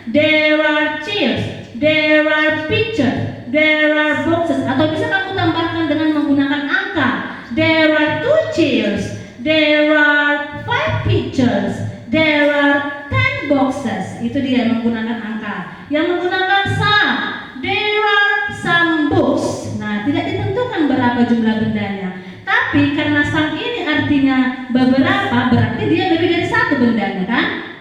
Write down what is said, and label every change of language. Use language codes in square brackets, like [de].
[en] There are chairs, there are pictures, there are boxes. [id] Atau bisa kamu tambahkan dengan menggunakan angka. [en] There are 2 chairs, there are 5 pictures, there are 10 boxes. [id] Itu dia menggunakan angka. Yang menggunakan some, [en] there are some books. [id] Nah, tidak ditentukan berapa jumlah bendanya. Tapi karena some ini artinya beberapa, berarti dia lebih dari satu bendanya kan?